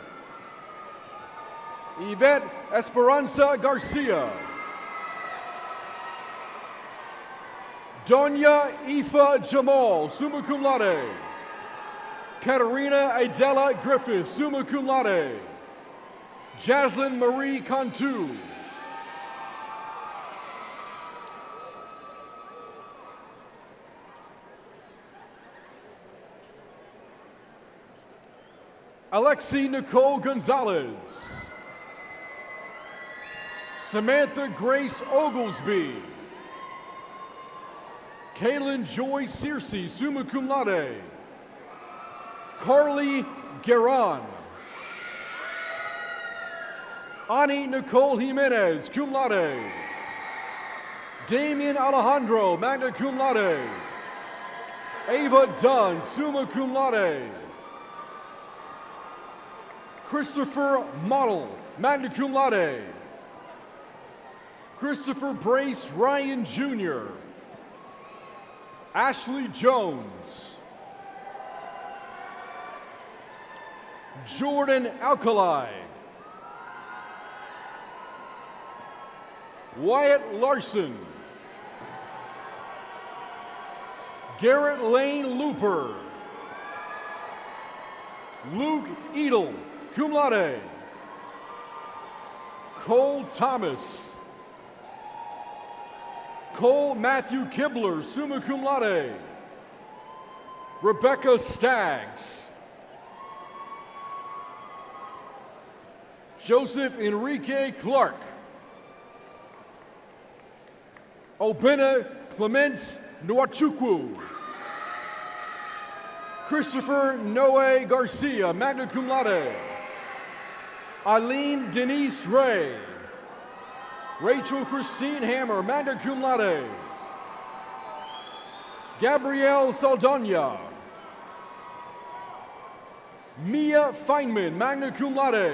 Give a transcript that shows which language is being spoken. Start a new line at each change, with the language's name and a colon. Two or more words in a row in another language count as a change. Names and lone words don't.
English: Yvette Esperanza Garcia. Donya Ifa Jamal,
Latin: summa cum laude.
English: Katarina Adela Griffith,
Latin: summa cum laude.
English: Jaslyn Marie Cantu. Alexi Nicole Gonzalez. Samantha Grace Oglesby. Kaylin Joy Searcy,
Latin: summa cum laude.
English: Carly Guerin. Ani Nicole Jimenez,
Latin: cum laude.
English: Damian Alejandro,
Latin: magna cum laude.
English: Ava Dunn,
Latin: summa cum laude.
English: Christopher Model,
Latin: magna cum laude.
English: Christopher Brace Ryan Jr. Ashley Jones. Jordan Alkali. Wyatt Larson. Garrett Lane Looper. Luke Edel,
Latin: cum laude.
English: Cole Thomas. Cole Matthew Kibler,
Latin: summa cum laude.
English: Rebecca Staggs. Joseph Enrique Clark. Obena Clements Nwachukwu. Christopher Noe Garcia,
Latin: magna cum laude.
English: Eileen Denise Ray. Rachel Christine Hammer,
Latin: magna cum laude.
English: Gabrielle Saldana. Mia Feynman,
Latin: magna cum laude.